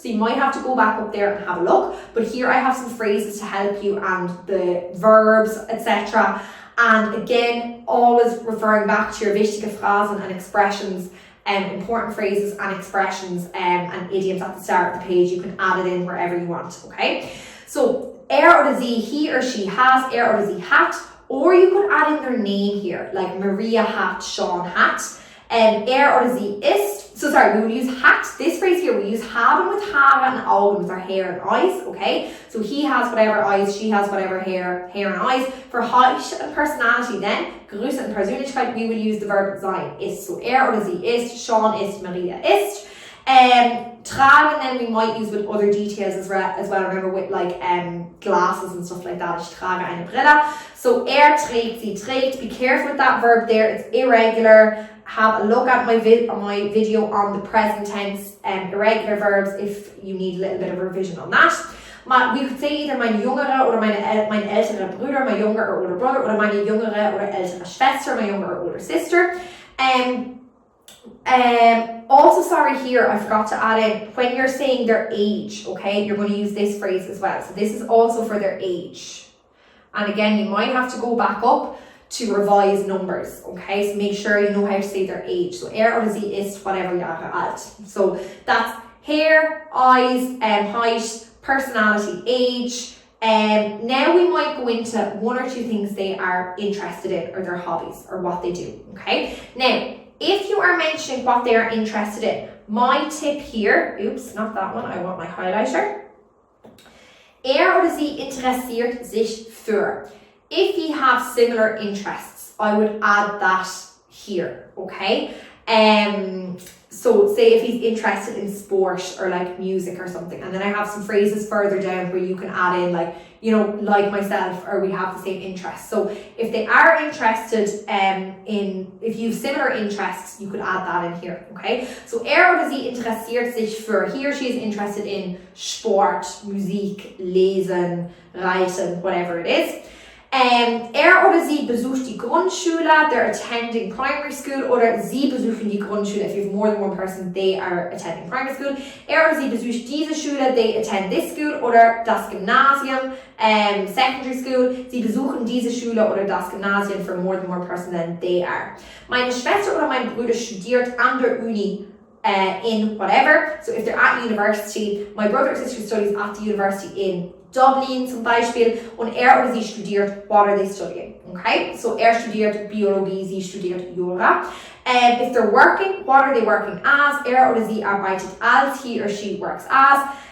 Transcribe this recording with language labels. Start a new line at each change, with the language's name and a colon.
English: So you might have to go back up there and have a look. But here I have some phrases to help you and the verbs, etc. And again, always referring back to your
German: wichtige Phrasen
English: and expressions, important phrases and expressions and idioms at the start of the page. You can add it in wherever you want, okay? So,
German: oder sie,
English: he or she has,
German: oder sie hat,
English: or you could add in their name here, like Maria hat, Sean hat,
German: oder sie ist.
English: So sorry, we will use hat, this phrase here, we use haben with Haare and Augen with our hair and eyes, okay? So he has whatever eyes, she has whatever hair and eyes. For height and personality then, Größe and Persönlichkeit, we will use the verb sein, ist.
German: So oder sie ist, Sean ist, Maria ist.
English: Tragen then we might use with other details as well. Remember with like glasses and stuff like that.
German: Ich trage eine Brille. So trägt, sie trägt.
English: Be careful with that verb there. It's irregular. Have a look at my video on the present tense irregular verbs if you need a little bit of a revision on that. We could say either
German: mein jüngere oder mein ältere Bruder,
English: my younger or older brother,
German: oder meine jüngere oder ältere Schwester,
English: my younger or older sister. Also, sorry here, I forgot to add in, when you're saying their age, okay, you're going to use this phrase as well. So this is also for their age. And again, you might have to go back up to revise numbers, okay? So make sure you know how to say their age.
German: So oder sie ist whatever Jahre alt.
English: So that's hair, eyes, height, personality, age. Now we might go into one or two things they are interested in or their hobbies or what they do, okay? Now, if you are mentioning what they are interested in, my tip here, oops, not that one, I want my highlighter.
German: Oder sie interessiert sich für.
English: If you have similar interests, I would add that here, okay? So say if he's interested in sport or like music or something, and then I have some phrases further down where you can add in like, you know, like myself, or we have the same interests. So if they are interested if you have similar interests, you could add that in here, okay?
German: So oder sie interessiert sich für,
English: he or she is interested in
German: Sport, Musik, Lesen, Reiten,
English: whatever it is.
German: Oder sie besucht die Grundschule,
English: they're attending primary school,
German: oder sie besuchen die Grundschule.
English: If you have more than one person, they are attending primary school.
German: Oder sie besucht diese Schule,
English: they attend this school,
German: oder das Gymnasium,
English: secondary school.
German: Sie besuchen diese Schule oder das Gymnasium
English: for more than one person, then they are.
German: Meine Schwester oder mein Bruder studiert an der Uni in whatever.
English: So if they're at university, my brother or sister studies at the university in Dublin
German: zum Beispiel, und oder sie studiert,
English: what are they studying? Okay, so
German: studiert Biologie, sie studiert Jura.
English: If they're working, what are they working as?
German: Oder sie arbeitet als,
English: he or she works as.